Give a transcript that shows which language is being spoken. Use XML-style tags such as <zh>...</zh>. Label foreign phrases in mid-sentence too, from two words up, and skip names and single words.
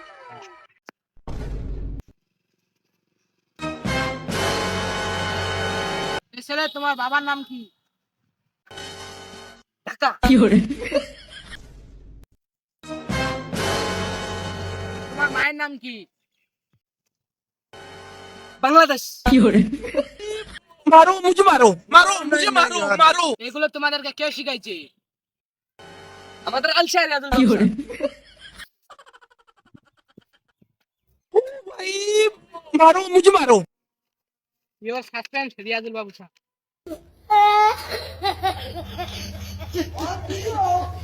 <bn>এই ছেলে, তোমার বাবার নাম কি? ঢাকা। তোমার মায়ের নাম কি? বাংলাদেশ।</bn> <hi>मारो मुझे मारो मारो मुझे मारो मारो</hi> <bn>এগুলো তোমাদেরকে কে শিখাইছে? আমাদের আলশার রিয়াজুল বাবু স্যার।</bn> <hi>भाई मारो मुझे मारो</hi> <en>your suspend,</en> <bn>রিয়াজুল বাবু স্যার।</bn>